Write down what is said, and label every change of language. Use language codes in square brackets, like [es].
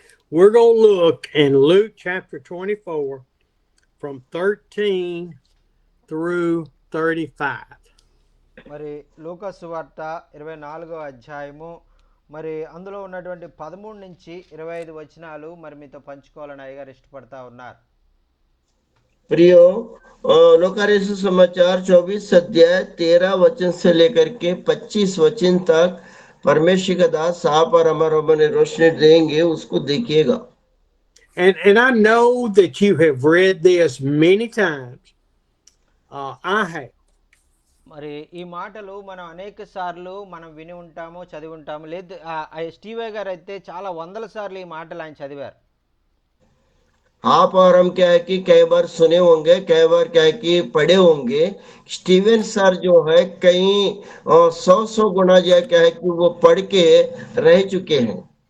[en] We're going to look in Luke chapter 24 from 13 through 35. [te] మరి లూకా సువార్త 24వ అధ్యాయము మరి అందులో ఉన్నటువంటి 13 నుంచి 25 వచనాలు మరి మీతో పంచుకోవాలని అయ్యగారు ఇష్టపడతా ఉన్నారు. [hi] प्रियो, लूका समाचार 24 अध्याय 13 वचन से लेकर के 25 वचन तक परमेश्वर का दास आप और हमारा मन रोशनी देंगे, उसको देखिएगा। [en] And I know that you have read this many times. I have. [te] మరి ఈ మాటలు మనం అనేక సార్లు మనం విని ఉంటాము, చదివి ఉంటాము. లేదు స్టీవే గారు అయితే చాలా వందల సార్లు ఈ మాటలు ఆయన చదివారు. [hi] आप और हम क्या है कि कई बार सुने होंगे, कई बार क्या है कि पढ़े होंगे। स्टीवन सर जो है कई 100 गुना जो क्या है कि वो पढ़ के रह चुके हैं।